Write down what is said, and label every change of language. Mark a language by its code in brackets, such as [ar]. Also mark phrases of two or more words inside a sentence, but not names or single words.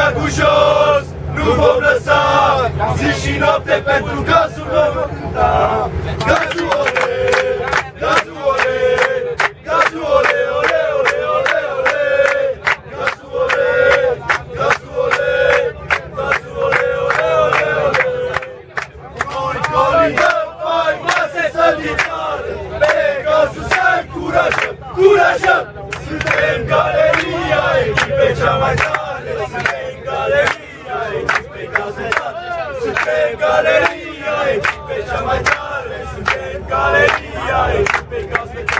[ro] jos, nu vom lăsa, zi și noapte pentru gazul vom cânta. Gazul ole, gazul ole, gazul ole, ole, ole, ole, ole. Gazul ole, gazul ole, gazul ole, ole, ole, ole. Noi colindăm faimoase sanitare, pe gazul să încurajăm, curajăm. Suntem galeria echipei cea mai tare, suntem galeria echipei gaz metan. Suntem galeria echipei cea mai tare, suntem galeria echipei gaz metan.